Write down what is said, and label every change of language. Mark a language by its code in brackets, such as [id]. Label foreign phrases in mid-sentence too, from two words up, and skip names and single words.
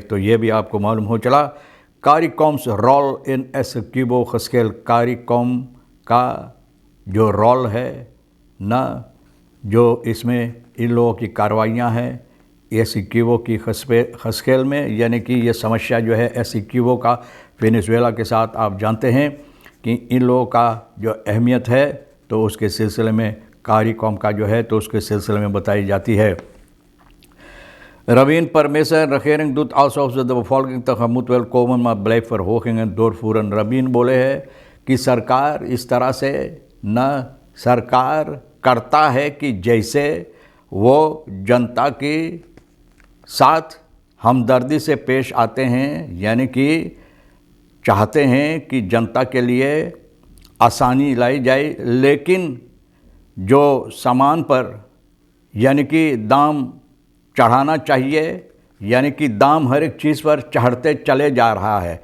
[hi] तो ये भी आपको मालूम हो चला। [en] CARICOM's role in [hi] एसेक्यूबो खस्केल, कारिकॉम का जो रोल है ना, जो इसमें इन लोगों की कार्रवाइयाँ हैं एसेक्यूबो की खस्केल में, यानी कि ये समस्या जो है एसेक्यूबो का वेनेजुएला के साथ आप जानते हैं कि इन लोगों का जो अहमियत है तो उसके सिलसिले में कारिकॉम का जो है तो उसके सिलसिले में बताई जाती है। [nl] Rabin Parmeser regering doet alsof ze de bevolking tegemoet wil komen, maar blijft verhogingen doorvoeren। [hi] रबीन बोले हैं कि सरकार इस तरह से न सरकार करता है कि जैसे वो जनता के साथ हमदर्दी से पेश आते हैं, यानी कि चाहते हैं कि जनता के लिए आसानी लाई जाए, लेकिन जो सामान पर यानी कि दाम चढ़ाना चाहिए, यानी कि दाम हर एक चीज़ पर चढ़ते चले जा रहा है।